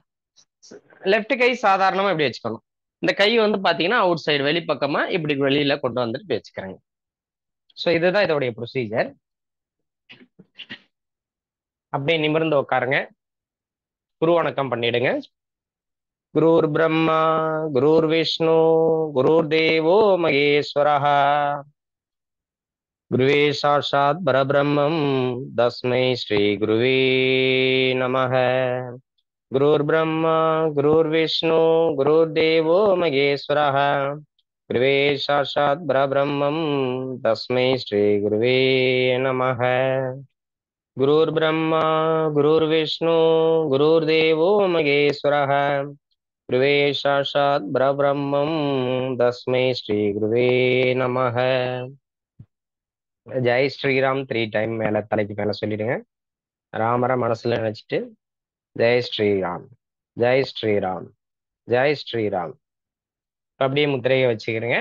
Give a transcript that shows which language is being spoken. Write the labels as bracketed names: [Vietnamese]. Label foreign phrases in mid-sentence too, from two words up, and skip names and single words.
[Tamil] லெஃப்ட் கை சாதாரணமா இப்படி வச்சுக்கணும். இந்த கை வந்து பாத்தீங்கன்னா [English] out side [Tamil] வெளிப்பக்கமா இப்படி வெளியில கொண்டு வந்துட்டு இப்படி வச்சுக்கிறேங்க. ஸோ இதுதான் இதோடைய ப்ரொசீஜர். அப்படியே நிமிர்ந்து உட்காருங்க. குரு வணக்கம் பண்ணிடுங்க. [Sanskrit] गुरुर् ब्रह्मा गुरुर् विष्णुः गुरुर् देवो महेश्वरः गुरुः साक्षात् परब्रह्म तस्मै श्री गुरवे नमः. गुरुर् ब्रह्मा गुरुर् विष्णुः गुरुर् देवो महेश्वरः गुरुः साक्षात् परब्रह्म तस्मै श्री गुरवे नमः. गुरुर् ब्रह्मा गुरुर् विष्णुः गुरुर् देवो महेश्वरः गुरुः साक्षात् परब्रह्म तस्मै श्री गुरवे नमः. [Hindi] जय श्रीराम [Tamil] 3 டைம் மேல தலைக்கு மேல சொல்லிடுங்க. ராமரை மனசுல நினைச்சிட்டு [Hindi] जय श्रीराम जय श्रीराम जय श्रीराम. [Tamil] அப்படியே முத்திரையை வச்சுக்கிறீங்க.